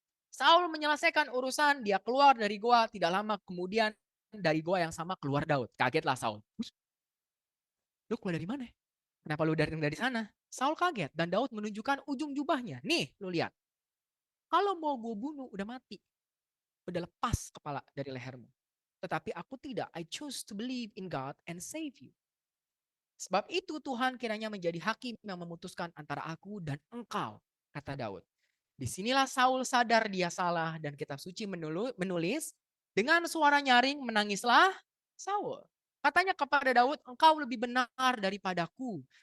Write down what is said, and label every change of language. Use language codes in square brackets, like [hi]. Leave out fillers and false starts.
[id] Saul menyelesaikan urusan, dia keluar dari goa, tidak lama kemudian dari goa yang sama keluar Daud. Kagetlah Saul. Lu keluar dari mana? Kenapa lu dari sana? Saul kaget dan Daud menunjukkan ujung jubahnya. Nih, lu lihat. Kalau mau gue bunuh, udah mati. Udah lepas kepala dari lehermu. Tetapi aku tidak. [en] I choose to believe in God and save you. [id] Sebab itu Tuhan kiranya menjadi hakim yang memutuskan antara aku dan engkau. kata Daud. Disinilah Saul sadar dia salah dan kitab suci menulis, dengan suara nyaring menangislah Saul. Katanya kepada Daud, engkau lebih benar daripadaku.